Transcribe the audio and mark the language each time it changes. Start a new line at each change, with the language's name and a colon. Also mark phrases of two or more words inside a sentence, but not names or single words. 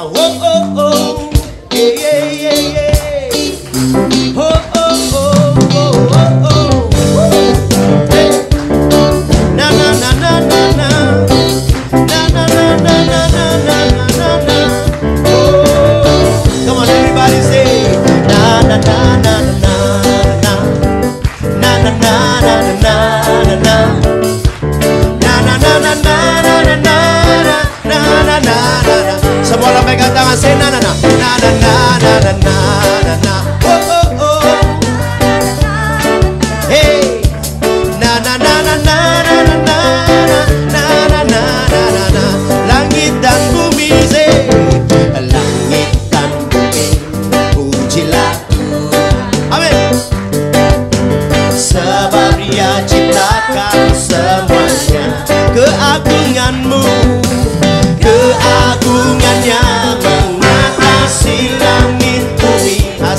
English: Oh oh oh, yeah yeah yeah yeah. Oh oh oh oh oh oh. Hey. Na na na na na na. Na na na na na na na na na. Oh, come on everybody say. Na na na na na na. Na na na na na na na. Na na na na na na na. Na na na na na.
Indonesian: Semua orang pegang tangan saya. Na na na na na na na na na. Oh oh oh. Hey. Na na na na na na na na na na na na na. Langit dan bumi say. Langit dan bumi pujilah Tuhan. Amin. Sebab Dia ciptakan semuanya. Keagungan-Mu, keagungannya mengatasi langit bumi.